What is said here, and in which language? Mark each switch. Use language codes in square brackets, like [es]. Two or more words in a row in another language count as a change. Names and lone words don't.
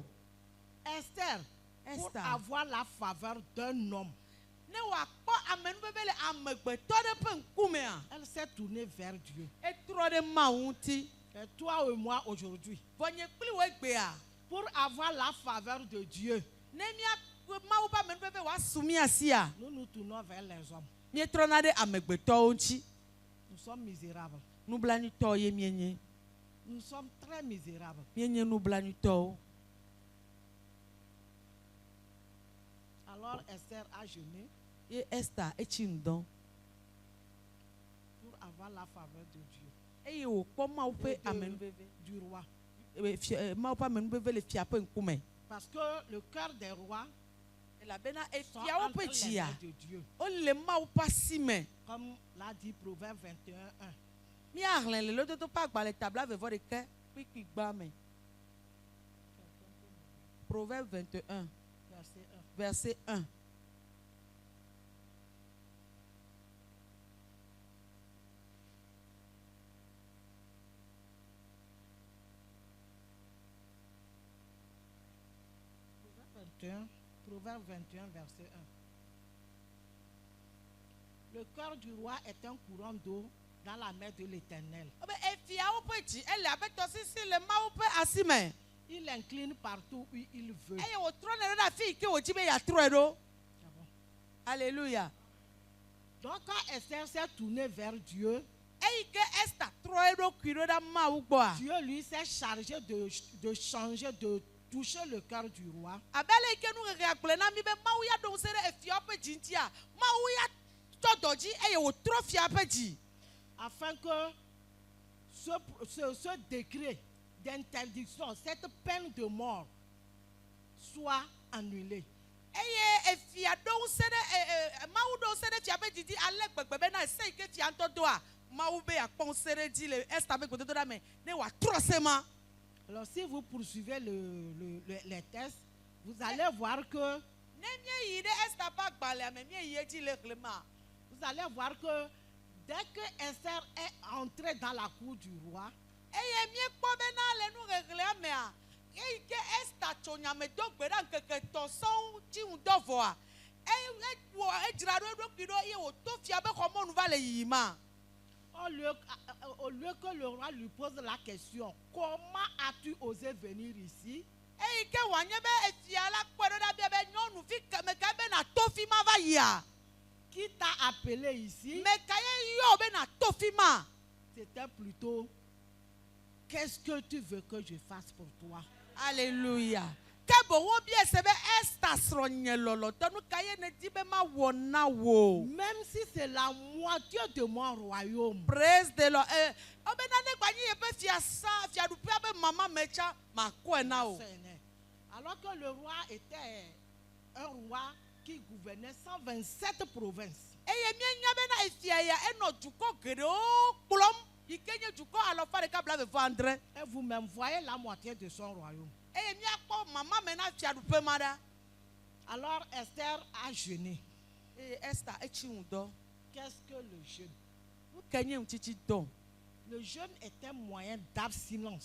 [fr] Esther, pour Esther. avoir la faveur d'un homme, [ee] Ne wòakpɔ amenuveve le amegbetɔ ɖe ƒe ŋkumea, [fr] elle s'est tournée vers Dieu. [ee] etrɔ ɖe Mawu ŋuti. [fr] Et toi et moi aujourd'hui, [ee] Vɔ nye kpli wo egbea, [fr] pour avoir la faveur de Dieu, [ee] ne mía Mawu ƒe amenuveve wòasu mía sia, [fr] nous nous tournons vers les hommes. [ee] míetrɔna ɖe amegbetɔwo ŋuti. [fr] Nous sommes misérables. [ee] Nublanuitɔwo ye míenye. [fr] Nous sommes très misérables. [ee] Míenye nublanuitɔwo. [fr] Alors Esther a jeûné [ee] Ye Esther etsi ŋudɔ. [fr] pour avoir la faveur de Dieu, [ee] Eye wòkpɔ Mawu ƒe [fr] Et de- [ee] amenuveve. [fr] du roi. [ee] Mawu ƒe amenuveve le fia ƒe ŋkume. [fr] Parce que le cœur des rois [ee] Elabena [fr] sont [ee] efiawo [fr] entre [ee] ƒe [fr] les [ee] dzia, [fr] mains de Dieu. [ee] wole Mawu ƒe asi me. [fr] Comme l'a dit Proverbe 21:1. [ee] Míahlẽ le lododo ƒe agbalẽ tabla vevɔ ɖeke kpikpi gba me. [fr] Proverbe 21, Verset 1. verset 1. Proverbe 21, verset 1. Le cœur du roi est un courant d'eau dans la main de l'Éternel. [ee] Obe efiawo ƒe dzi ele abe tɔsisi le Mawu ƒe asi me. [fr] Il incline partout où il veut. [ee] Eye wòtrɔnɛ ɖe afi yi ke wòdzi be yeatrɔe ɖo. [fr] Ah bon? Alléluia. Donc quand Esther s'est tournée vers Dieu, [ee] Eyi ke Esther trɔ eɖokui ɖo ɖe Mawu gbɔa. [fr] Dieu lui s'est chargé de changer, de toucher le cœur du roi. [ee] Abe ale yi ke nu ɣeɣea gblɔ na mi be Mawu ya ɖo ŋusẽ ɖe efiawo ƒe dzi ŋutia, Mawu ya tɔ dɔ dzi eye wòtrɔ fia ƒe dzi. [fr] Afin que ce décret d'interdiction, cette peine de mort soit annulée. [ee] Eye efia ɖo ŋusẽ ɖe Mawu ɖo ŋusẽ ɖe fia ƒe dzi dzi ale gbegbe bena ese yi ke fia ŋutɔ doa, Mawu be yeakpɔ ŋusẽ ɖe dzi le Esther ƒe gbedodoɖa me ne wòatrɔ se ma. [fr] Alors si vous poursuivez les tests, vous allez voir que [ee] Ne míeyi ɖe Esther ƒe agbalẽa me míeyi edzi le xlẽ ma, [fr] vous allez voir que dès que Esther est entrée dans la cour du roi, [ee] eye míekpɔ bena le nu ɣeɣlẽa mea, eyi ke Esther tso nyame do gbe ɖa ŋkeke etɔ̃ sɔŋ tsi ŋudɔ vɔa, edzra ɖo eɖokui ɖo eye wòto fia be xɔmɔnu va le yiyima. [fr] au lieu que le roi lui pose la question, comment as-tu osé venir ici? [ee] Eyi ke wòanye be efia la kpɔe ɖo ɖa bia be nyɔnuvi keme ka be nato fi ma va yia. [fr] Qui t'a appelé ici? [ee] Me ka ye yɔ be nato fi ma. [fr] C'était plutôt, qu'est-ce que tu veux que je fasse pour toi? Alléluia. [ee] Ke boŋ wobia se be Esther srɔ̃nye lɔlɔtɔ nu ka ye ne di be ma wɔ na wo. [fr] Même si c'est la moitié de mon royaume. [en] Praise the Lord. [ee] Obena ne gbanyi yeƒe fiaɖuƒea be mama me tsa makɔe na o. [fr] Alors que le roi était un roi qui gouvernait 127 provinces. [ee] Eye míenya bena efia ya enɔ dukɔ geɖewo kplɔm. [fr] Et vous-même voyez la moitié de son royaume. Alors Esther a jeûné. Qu'est-ce que le jeûne? Le jeûne est un moyen d'abstinence.